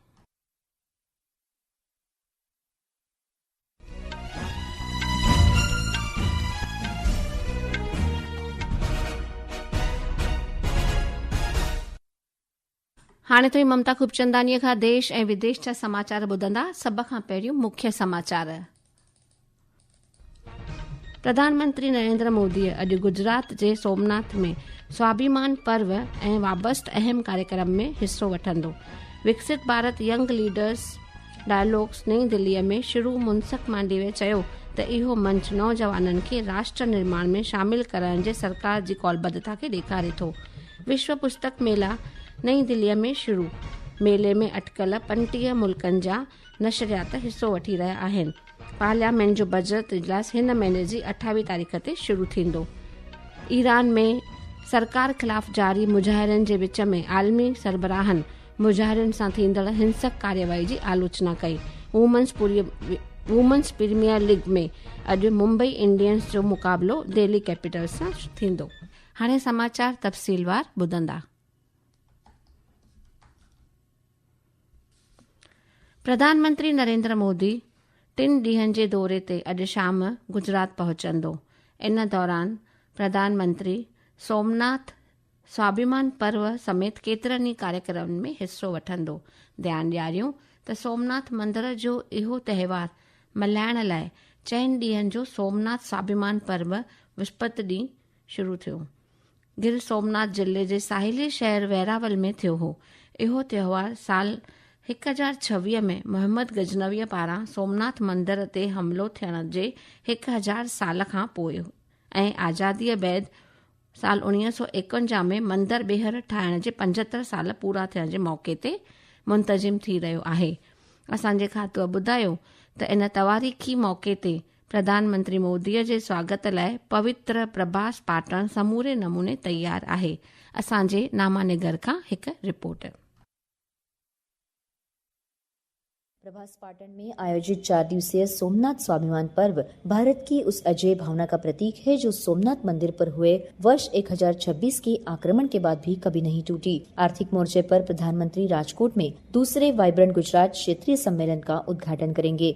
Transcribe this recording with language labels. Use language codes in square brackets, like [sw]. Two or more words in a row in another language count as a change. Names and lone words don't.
[sd] हाणे ताईं ममता खूबचंदानीअ खां देश ऐं विदेश जा समाचार ॿुधंदा। सभ खां पहिरियों मुख्य समाचार। प्रधानमंत्री नरेंद्र मोदी अॼु गुजरात जे सोमनाथ में स्वाभिमान पर्व ऐं वाबस्त अहम कार्यक्रम में हिस्सो वठंदो। विकसित भारत यंग लीडर्स डायलॉग्स नई दिल्लीअ में शुरू। मुनसक मांडवीय चयो त इहो मंच नौजवाननि खे राष्ट्र निर्माण में शामिल करण जे सरकार जी कौलबद्धता खे ॾेखारे थो। विश्व पुस्तक मेला नई दिल्लीअ में शुरू। मेले में अटकल 35 मुल्कनि जा नशरियात हिस्सो वठी रहिया आहिनि। पार्लियामेंट जो बजट इजलास हिन महीने जी 28 तारीख़ ते शुरू थींदो। ईरान में सरकार ख़िलाफ़ जारी मुजाहिरनि जे विच में आलमी सरबराहनि मुजाहिरनि सां थींदड़ हिंसक कार्यवाही जी आलोचना कई। वुमेन्स प्रीमियर लीग में अॼु मुंबई इंडियंस जो मुक़ाबिलो दिल्ली कैपिटल्स सां थींदो। हाणे समाचार तफ़सीलवार ॿुधंदा। प्रधानमंत्री नरेंद्र मोदी 3 ॾींहनि जे दौरे ते अॼु शाम गुजरात पहुचंदो। इन दौरान प्रधानमंत्री सोमनाथ स्वाभिमान पर्व समेत केतिरनि ई कार्यक्रमनि में हिस्सो वठंदो। ध्यानु ॾियारियूं त सोमनाथ मंदर जो इहो त्योहार मल्हाइण लाइ 4 ॾींहनि जो सोमनाथ स्वाभिमान पर्व विस्पति ॾींहुं शुरू थियो। गिर सोमनाथ जिले जे साहिली शहर वैरावल में थियो हो। इहो त्योहार साल 1026 में मोहम्मद गजनवीअ पारां सोमनाथ मंदर ते हमिलो थियण जे 1000 साल खां पोइ ऐं आज़ादीअ बैदि साल 1951 में मंदर ॿीहर ठाहिण जे 75 साल पूरा थियण जे मौक़े ते मुंतज़िम थी रहियो आहे। असांजे खातो ॿुधायो त इन तवारीख़ी मौक़े ते प्रधानमंत्री मोदीअ जे स्वागत लाइ पवित्र प्रभास पाटण समूरे नमूने तयार आहे। असांजे नामानिगर खां हिकु रिपोर्ट। [hi] प्रभास पाटन में आयोजित 4 दिवसीय सोमनाथ स्वाभिमान पर्व भारत की उस अजय भावना का प्रतीक है जो सोमनाथ मंदिर पर हुए वर्ष 1026 के आक्रमण के बाद भी कभी नहीं टूटी। आर्थिक मोर्चे पर प्रधानमंत्री राजकोट में दूसरे वाइब्रेंट गुजरात क्षेत्रीय सम्मेलन का उद्घाटन करेंगे।